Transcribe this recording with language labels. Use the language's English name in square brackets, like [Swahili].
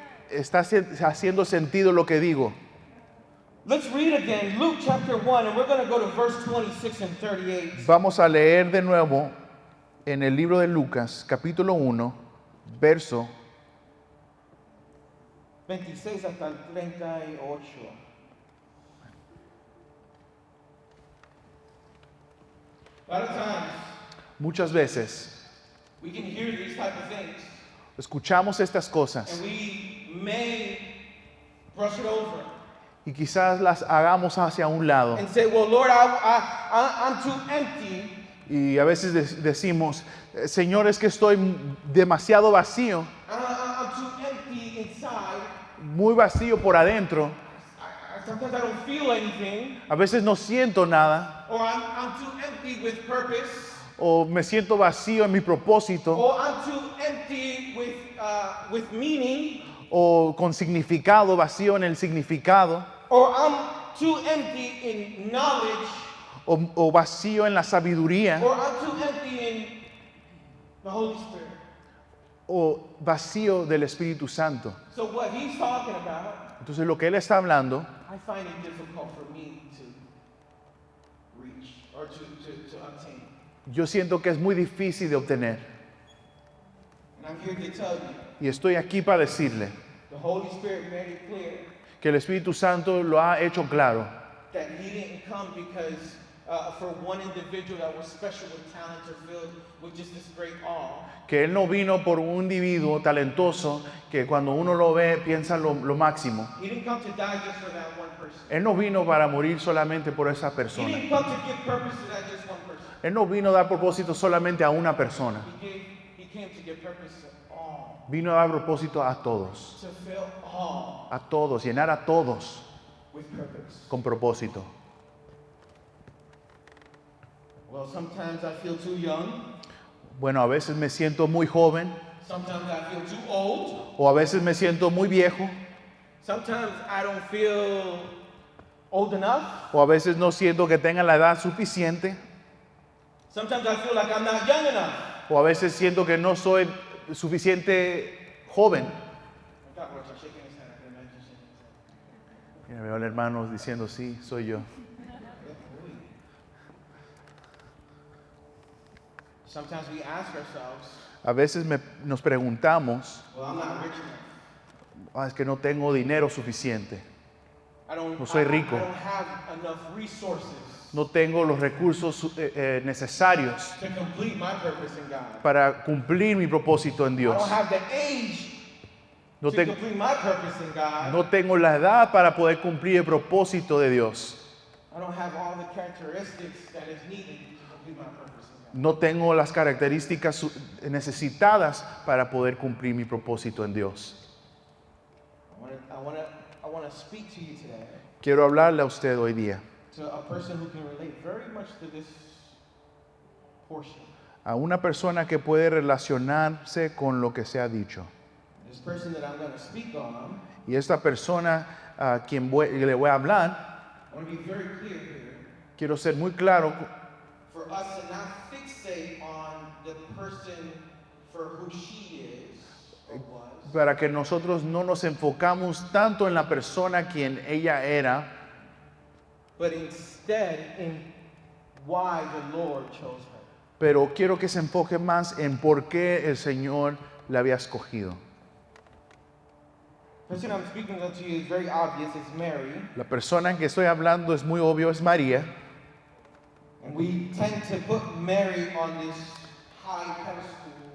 [Spanish] Está haciendo sentido lo que digo. [English] Let's read again Luke chapter 1, and we're going to go to verse 26 and 38. [Spanish] Vamos a leer de nuevo en el libro de Lucas, capítulo 1, verso 26 hasta el 38. [English] A lot of times, [Spanish] muchas veces [English] we can hear these type of things, [Spanish] escuchamos estas cosas [English] and we may brush it over [Spanish] y quizás las hagamos hacia un lado [English] and say, well, Lord, I'm too empty. [Spanish] y a veces decimos, Señor, es que estoy demasiado vacío, [English] I'm too empty inside. [Spanish] muy vacío por adentro, [English] Sometimes I don't feel anything, [Spanish] a veces no siento nada, [English] or I'm too empty with purpose, [Spanish] o me siento vacío en mi propósito, [English] or I'm too empty with meaning, [Spanish] o con significado, vacío en el significado, [English] or I'm too empty in knowledge, [Spanish] o vacío en la sabiduría, [English] or I'm too empty in the Holy Spirit. [Spanish] o vacío del Espíritu Santo. [English] So what he's talking about, [Spanish] Entonces lo que él está hablando, [English] I find it difficult for me to reach or to obtain. [Spanish] yo siento que es muy difícil de obtener. [English] And I'm here to tell you, [Spanish] Y estoy aquí para decirle [English] the Holy Spirit made it clear [Spanish] que el Espíritu Santo lo ha hecho claro, [English] that he didn't come because for one individual that was special with talent or filled with just this great awe. [Spanish] que él no vino por un individuo talentoso que cuando uno lo ve piensa lo máximo. [English] He didn't come to die just for that one person. [Spanish] Él no vino para morir solamente por esa [English] He [Spanish] persona. [English] didn't come to give purpose to that just one person. [Spanish] Él no vino a dar propósito solamente a una persona. [English] He came to give purpose to all, [Spanish] Vino a dar propósito a todos. [English] to fill all [Spanish] A todos, llenar a todos [English] with purpose. [Spanish] con propósito. [English] Well, sometimes I feel too young. [Spanish] Bueno, a veces me siento muy joven [English] Sometimes I feel too old. [Spanish] o a veces me siento muy viejo [English] Sometimes I don't feel old enough. [Spanish] o a veces no siento que tenga la edad suficiente [English] Sometimes I feel like I'm not young enough. [Spanish] o a veces siento que no soy suficiente joven. [English] God, Lord, you're shaking his hand. I can imagine shaking his hand. [Spanish] Mira, veo al hermano diciendo, sí, soy yo. [English] Sometimes we ask ourselves, [Spanish] A veces nos preguntamos, [English] well, I'm not rich enough. [Spanish] es que no tengo dinero suficiente, No soy [English] I [Spanish] rico. [English] don't have enough resources [Spanish] no tengo los recursos necesarios [English] to complete my purpose in God. [Spanish] para cumplir mi propósito en [English] I [Spanish] Dios. [English] don't have the age [Spanish] No, [English] to [Spanish] te- [English] complete my purpose in God. [Spanish] no tengo la edad para poder cumplir el propósito de Dios. [English] I don't have all the characteristics that is needed to complete my purpose in God. [Spanish] No tengo las características necesitadas para poder cumplir mi propósito en Dios. [English] I want to speak to you today, [Spanish] Quiero hablarle a usted hoy día, [English] to a person who can relate very much to this portion. [Spanish] a una persona que puede relacionarse con lo que se ha dicho. [English] This person that I'm going to speak on, [Spanish] Y esta persona a quien le voy a hablar, [English] I want to be very clear here, [Spanish] quiero ser muy claro [English] for us to not fixate on the person for who she is or was, [Spanish] para que nosotros no nos enfocamos tanto en la persona quien ella era, [English] but instead in why the Lord chose her. [Spanish] pero quiero que se enfoque más en por qué el Señor la había escogido. [English] The person I'm speaking to you is very obvious. It's Mary, [Spanish] La persona en que estoy hablando es muy obvio, es María, [English] and we tend to put Mary on this high pedestal